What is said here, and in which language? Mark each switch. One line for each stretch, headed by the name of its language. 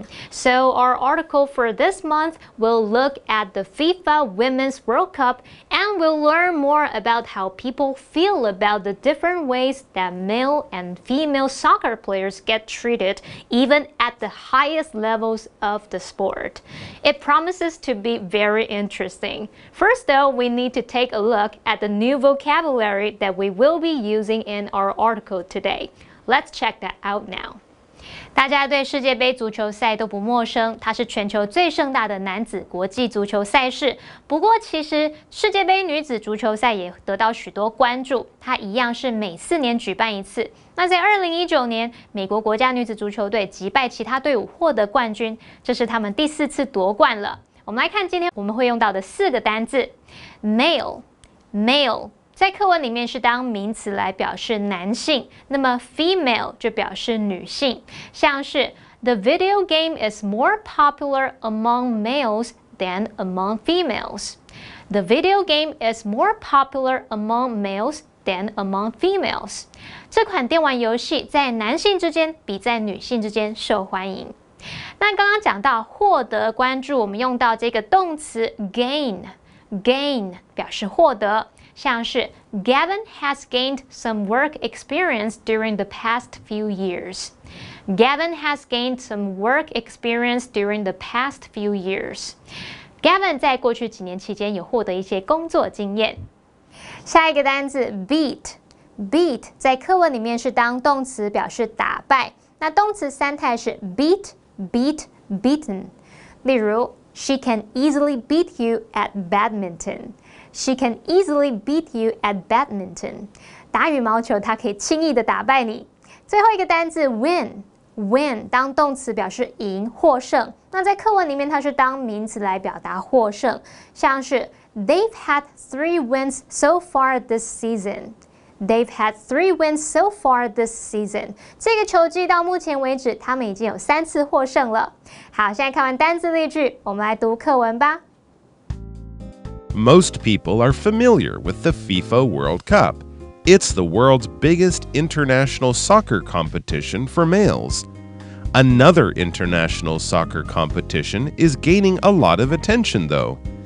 English: So our article for this month will look at the FIFA Women's World Cup, and we'll learn more about how people feel about the different ways that male and female soccer players get treated, even at the highest levels of the sport. It promises to be very interesting. First though, we need to take a look at the new vocabulary that we will be using in our article today. Let's check that out now.
Chinese: 大家对世界杯足球赛都不陌生，它是全球最盛大的男子国际足球赛事。不过，其实世界杯女子足球赛也得到许多关注，它一样是每4年举办一次。那在2019年，美国国家女子足球队击败其他队伍获得冠军，这是他们第4次夺冠了。我们来看今天我们会用到的4个单字 ，male。在课文里面是当名词来表示男性，那么 female 就表示女性，像是
English: The video game is more popular among males than among females. The video game is more popular among males than among females.
Chinese: 这款电玩游戏在男性之间比在女性之间受欢迎。那刚刚讲到获得关注，我们用到这个动词 gain 表示获得。像是
English: Gavin has gained some work experience during the past few years. Gavin has gained some work experience during the past few years.
Chinese: Gavin 在过去几年期间有获得一些工作经验。下一个单字 beat 在课文里面是当动词表示打败，那动词三态是 beaten。例如
English: She can easily beat you at badminton. She can easily beat you at badminton.
Chinese: 打羽毛球，她可以轻易的打败你。最后一个单字 win 当动词表示赢、获胜。那在课文里面，它是当名词来表达获胜，像是
English: They've had 3 wins so far this season. They've had 3 wins so far this season.
Chinese: 这个球季到目前为止，他们已经有3次获胜了。好，现在看完单字例句，我们来读课文吧。
English: Most people are familiar with the FIFA World Cup. It's the world's biggest international soccer competition for males. Another international soccer competition is gaining a lot of attention, though.